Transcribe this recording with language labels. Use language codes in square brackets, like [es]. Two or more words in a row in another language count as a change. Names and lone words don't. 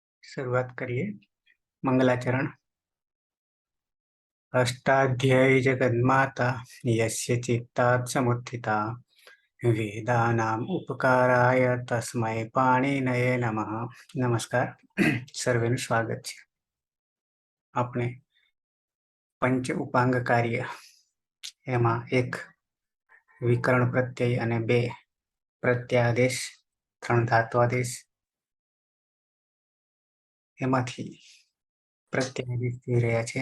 [hi] शुरुआत करिए। मंगलाचरण। [sa] अष्टाध्यायी जगन्माता यस्य चित्तात् समुत्थिता वेदानाम् उपकाराय तस्मै पाणिनये नमः। [gu] नमस्कार। સર્વેનું સ્વાગત છે। આપણે પંચ ઉપાંગ કાર્ય એમાં એક વિકરણ પ્રત્યય અને બે પ્રત્યાદેશ, ત્રણ ધાત્વાદેશ, એમાંથી પ્રત્યાદેશ જોઈ રહ્યા છે।